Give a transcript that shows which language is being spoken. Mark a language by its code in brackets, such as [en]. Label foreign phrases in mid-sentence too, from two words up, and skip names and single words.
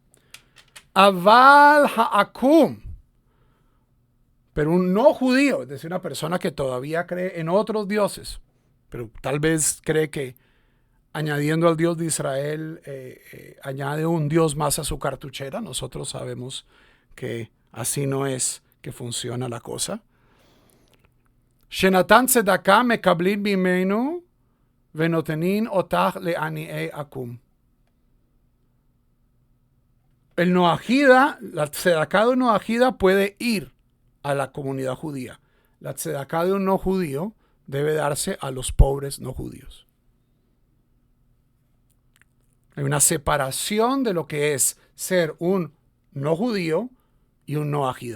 [he] אבל העכו״ם, [es] pero un no judío, es decir, una persona que todavía cree en otros dioses, pero tal vez cree que añadiendo al Dios de Israel, añade un Dios más a su cartuchera. Nosotros sabemos que así no es que funciona la cosa. [he] שנתן צדקה מקבלין ממנו ונותנין אותה לעניי עכו״ם. [es] El noajida, la tzedakah de un noajida puede ir a la comunidad judía. La tzedakah de un no judío debe darse a los pobres no judíos. Hay una separación de lo que es ser un no judío y un no ajida.